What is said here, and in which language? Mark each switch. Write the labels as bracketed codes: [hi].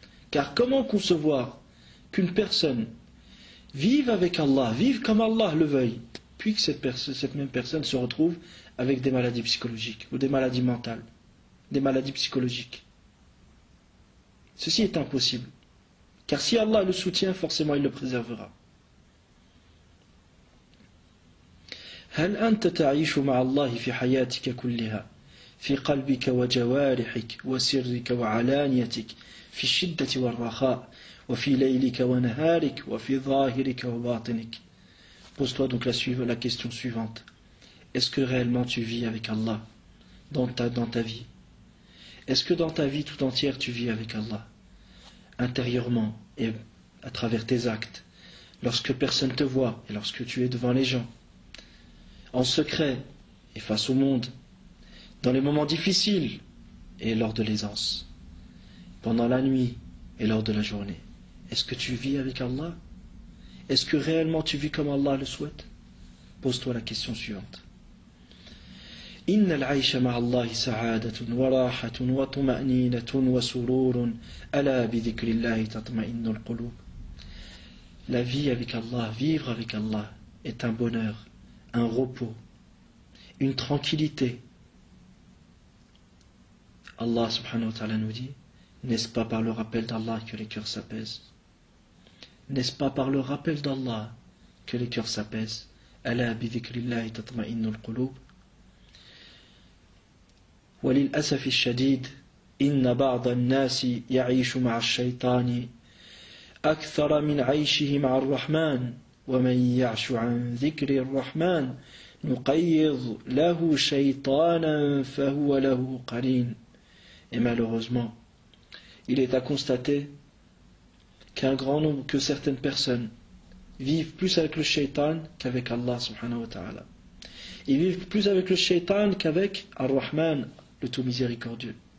[fr] Car comment concevoir qu'une personne vive avec Allah, vive comme Allah le veuille, puis que cette même personne se retrouve avec des maladies psychologiques ou des maladies mentales, des maladies psychologiques. Ceci est impossible. Car si Allah le soutient, forcément il le préservera. [ar] هل أنت تعيش مع الله في حياتك كلها في قلبك وجوارحك وسرك وعلانيتك في الشدة والرخاء وفي ليلك ونهارك وفي ظاهرك وباطنك. [fr] Pose-toi donc la question suivante. Est-ce que réellement tu vis avec Allah dans ta vie? Est-ce que dans ta vie tout entière tu vis avec Allah intérieurement et à travers tes actes, lorsque personne te voit et lorsque tu es devant les gens, en secret et face au monde, dans les moments difficiles et lors de l'aisance, pendant la nuit et lors de la journée? Est-ce que tu vis avec Allah? Est-ce que réellement tu vis comme Allah le souhaite? Pose-toi la question suivante. [ar] إن العيش مع الله سعادة وراحة وطمأنينة وسرور ألا بذكر الله تطمئن القلوب. [fr] La vie avec Allah, vivre avec Allah, est un bonheur, un repos, une tranquillité. Allah subhanahu wa ta'ala nous dit, n'est-ce pas par le rappel d'Allah que les cœurs s'apaisent? N'est-ce pas par le rappel d'Allah que les cœurs s'apaisent? [ar] ألا بذكر الله تطمئن القلوب. وللأسف الشديد إن بعض الناس يعيش مع الشيطان أكثر من عيشه مع الرحمن ومن يعش عن ذكر الرحمن نقيض له شيطانا فهو له قرين. [fr] Et malheureusement, il est à constater que certaines personnes vivent plus avec le shaitan qu'avec Allah subhanahu wa ta'ala. Ils vivent plus avec le shaitan qu'avec Ar-Rahman, le tout miséricordieux.